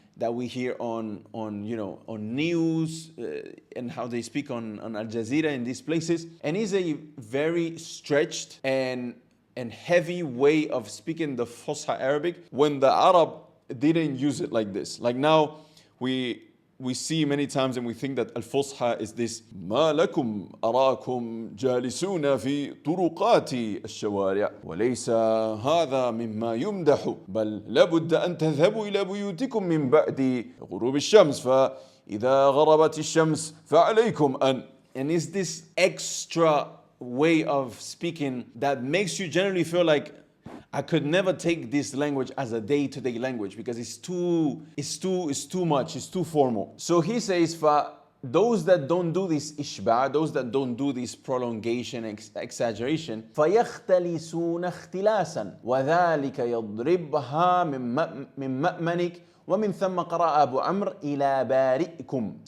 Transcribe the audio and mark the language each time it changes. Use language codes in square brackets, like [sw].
[en] that we hear on news and how they speak on Al Jazeera in these places. And it's a very stretched and heavy way of speaking the Fusha Arabic when the Arab didn't use it like this. Like now we see many times and we think that Al-Fusha is this [ar] ما لكم أراكم جالسون في طرقات الشوارع وليس هذا مما يمدح بل لابد أن تذهبوا إلى بيوتكم من بعد غروب الشمس فإذا غربت الشمس فعليكم أن. [en] And it's this extra way of speaking that makes you generally feel like I could never take this language as a day-to-day language because it's too much, it's too formal. So he says, for those that don't do this ishba', those that don't do this prolongation, exaggeration, [ar] فَيَخْتَلِسُونَ اخْتِلَاسًا وَذَلِكَ يَضْرِبْهَا مِن مَأْمَنِكَ ومن ثم قرأ أبو عمرو إلى بارئكم.